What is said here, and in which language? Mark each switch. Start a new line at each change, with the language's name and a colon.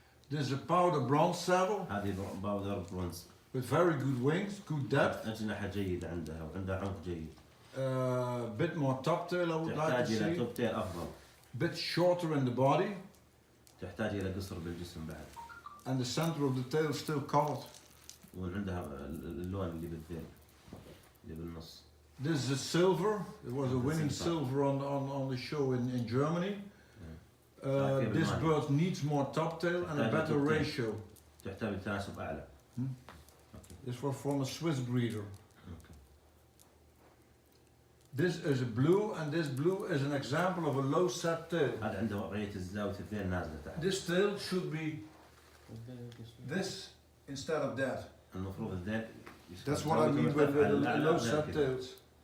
English: This is a powder bronze saddle
Arabic: هذه باودر برونز.
English: with very good wings, good depth.
Arabic: اجنحه جيده عندها وعندها عمق جيد.
English: Bit more top tail I would like to
Arabic: تحتاج الى
English: see.
Arabic: توب تيل افضل.
English: Bit shorter in the body.
Arabic: تحتاج الى قصر بالجسم بعد.
English: And the center of the tail still colored.
Arabic: وعندها اللون اللي بالذيل اللي بالنص.
English: This is a silver. It was a winning silver on the show in Germany. This bird needs more top tail and a better ratio.
Arabic: تحتاج تناسب اعلى.
English: This was from a Swiss breeder. This is a blue, and this blue is an example of a low set tail.
Arabic: هذا عنده وضعيه الزاويه الذيل نازله تحت.
English: This tail should be this instead of that.
Arabic: المفروض الذيل.
English: That's what I mean with low set tails.